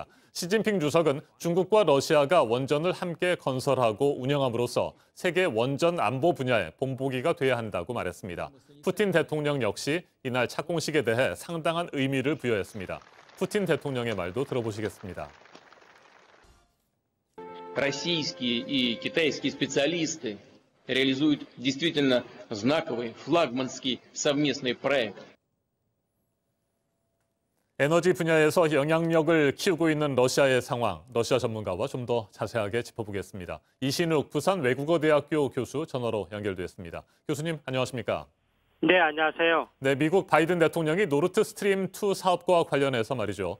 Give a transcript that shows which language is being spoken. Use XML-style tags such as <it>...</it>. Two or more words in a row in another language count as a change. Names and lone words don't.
<ko>시진핑 주석은 중국과 러시아가 원전을 함께 건설하고 운영함으로써 세계 원전 안보 분야의 본보기가 돼야 한다고 말했습니다. 푸틴 대통령 역시 이날 착공식에 대해 상당한 의미를 부여했습니다. 푸틴 대통령의 말도 들어보시겠습니다.</ko> <ru>Российские и китайские специалисты реализуют действительно знаковый флагманский совместный проект.</ru> <ko>에너지 분야에서 영향력을 키우고 있는 러시아의 상황, 러시아 전문가와 좀 더 자세하게 짚어보겠습니다. 이신욱 부산 외국어대학교 교수 전화로 연결됐습니다. 교수님, 안녕하십니까? 네, 안녕하세요. 네, 미국 바이든 대통령이 노르트 스트림 2 사업과 관련해서 말이죠.</ko>